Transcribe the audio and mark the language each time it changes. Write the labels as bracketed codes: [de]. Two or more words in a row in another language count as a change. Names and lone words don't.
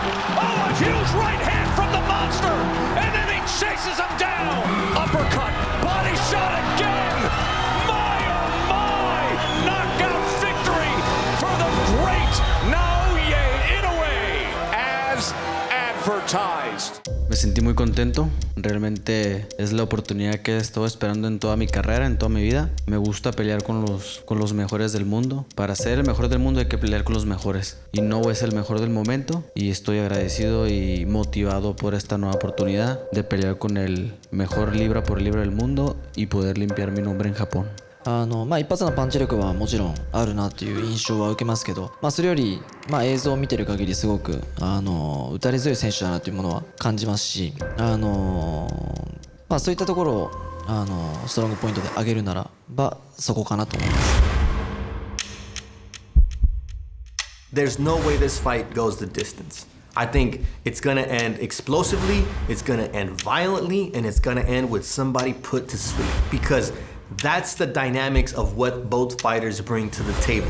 [en] Oh, a huge right hand from the monster. And then he chases him down. Uppercut. Body shot again. My, oh my. Knockout victory for the great Naoya Inoue as advertised. [es] Me sentí muy contento, realmente es la oportunidad que he estado esperando en toda mi carrera, en toda mi vida. Me gusta pelear con los mejores del mundo. Para ser el mejor del mundo hay que pelear con los mejores. Inoue es el mejor del momento y estoy agradecido y motivado por esta nueva oportunidad de pelear con el mejor libra por libra del mundo y poder limpiar mi nombre en Japón. [ja] 一発のパンチ力はもちろんあるなという印象は受けますけど、それより、映像を見てる限りすごく打たれ強い選手だなというものは感じますし、そういったところをストロングポイントで上げるならばそこかなと思います。 [en] There's no way this fight goes the distance. I think it's gonna end explosively, it's gonna end violently, and it's gonna end with somebody put to sleep. Because that's the dynamics of what both fighters bring to the table.